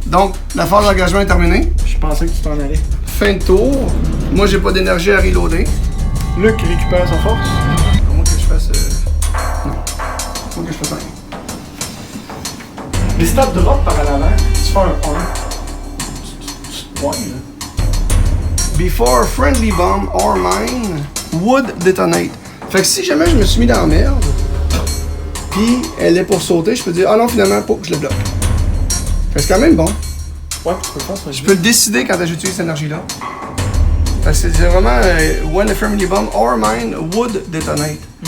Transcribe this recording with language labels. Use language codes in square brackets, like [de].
[fr] Donc, la phase d'engagement est terminée. Je pensais que tu t'en allais. Fin de tour. Moi, j'ai pas d'énergie à reloader. Luc récupère sa force. Comment que je fasse... Non. Comment que je fasse rien? Les stats drop par en avant. Tu fais un 1. Tu te poignes, là. [en] Before friendly bomb or mine would detonate. [fr] Fait que si jamais je me suis mis dans la merde, puis elle est pour sauter, je peux dire, ah non, finalement, pas que je le bloque. Fait que c'est quand même bon. Ouais, tu peux faire ça. Je peux le décider quand j'utilise cette énergie-là. Fait que c'est vraiment [en] when a friendly bomb or mine would detonate.